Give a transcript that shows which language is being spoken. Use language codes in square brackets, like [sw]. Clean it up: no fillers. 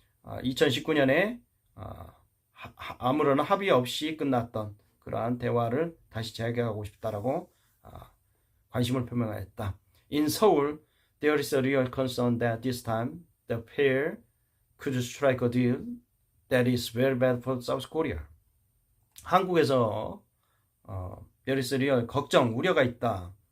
[ko] 2019년에 아무런 합의 없이 끝났던 그러한 대화를 다시 재개하고 싶다라고 관심을 표명하였다. [en] In Seoul, there is a real concern that this time the pair could strike a deal that is very bad for South Korea. [ko] 한국에서 [en] there is a real [ko] 걱정, 우려가 있다.